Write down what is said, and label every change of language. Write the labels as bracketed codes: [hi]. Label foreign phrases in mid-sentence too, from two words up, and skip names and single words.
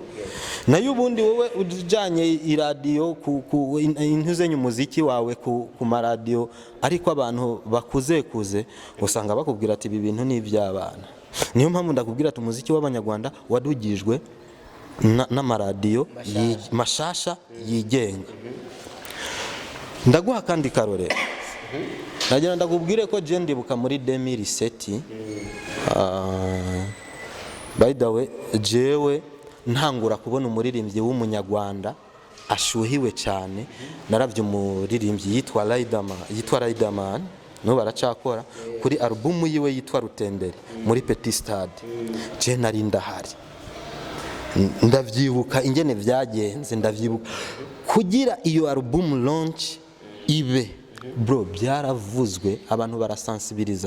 [rn] Nayo ubundi wowe ujanye iradiyo intuzenye umuziki wawe ku maradiyo ariko abantu bakuze usanga bakubwira ati ibi bintu ni iby'abana. Niyo mpamvu ndakubwira ati umuziki w'abanyarwanda wadugijwe n'amaradiyo mashasha yigenga. Ndaguha kandi karorero. Nagira ndakubwire ko je ndibuka muri 2007 [en] by the way [rn] jewe ntangura kubona umuririmbyi w'umunyarwanda ashuhiwe cyane, naravye umuririmbyi yitwa Riderman no baracakora kuri album yiwe yitwa Rutendere muri Petit Stade. Je nari ndahari, ndavyibuka ingene vyagenze, ndavyibuka kugira iyo [en] album launch [rn] ibe bro, byaravuzwe abantu barasensibiliza.